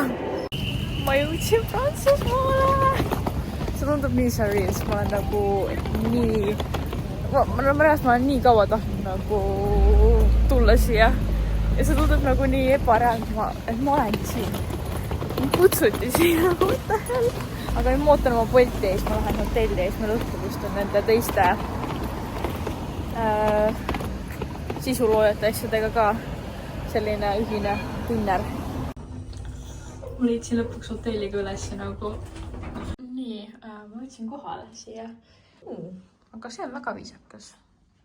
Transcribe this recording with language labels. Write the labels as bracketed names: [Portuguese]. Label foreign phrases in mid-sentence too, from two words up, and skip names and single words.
[Estonian] Ma jõudsin Prantsusmaale! See tundub nii serious, ma olen nagu nii... Ma olen nii kaua tahtnud nagu tulla siia. Ja see tundub nagu nii ebareaalne, et ma olen siin. Ma kutsuti siia, [English] what the hell? [Estonian] Aga nüüd ma ootan oma Bolti ees, ma lähen hotelli ees, ma õhtul istun nende teiste sisuloojate asjadega ka selline ühine dinner. Ma liitsin lõpuks hotelliga üles nagu. Nii, ma võtsin kohale siia. Aga see on väga viisakas.